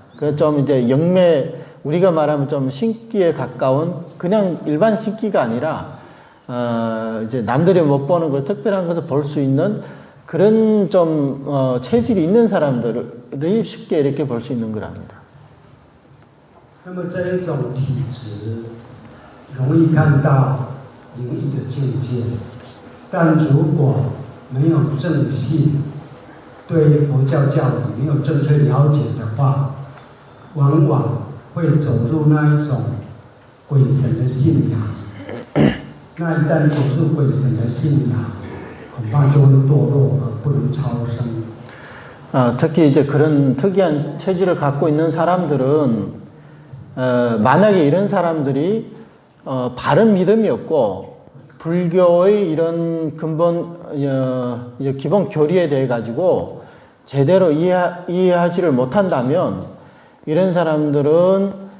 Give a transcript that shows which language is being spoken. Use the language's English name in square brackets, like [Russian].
[Korean] 그 좀 이제 영매, 우리가 말하면 좀 신기에 가까운 그냥 일반 신기가 아니라 이제 남들이 못 보는 걸 특별한 것을 볼 수 있는 그런 좀 체질이 있는 사람들이 쉽게 이렇게 볼 수 있는 거랍니다. [Chinese] 那么这一种体质容易看到灵异的境界，但如果没有正信，对佛教教理没有正确了解的话，往往会走入那一种鬼神的信仰。那一旦走入鬼神的信仰，恐怕就会堕落而不能超生。 [Korean] 특히 이제 그런 특이한 체질을 갖고 있는 사람들은 만약에 이런 사람들이 바른 믿음이 없고 불교의 이런 근본 기본 교리에 대해 가지고 제대로 이해하지를 못한다면 이런 사람들은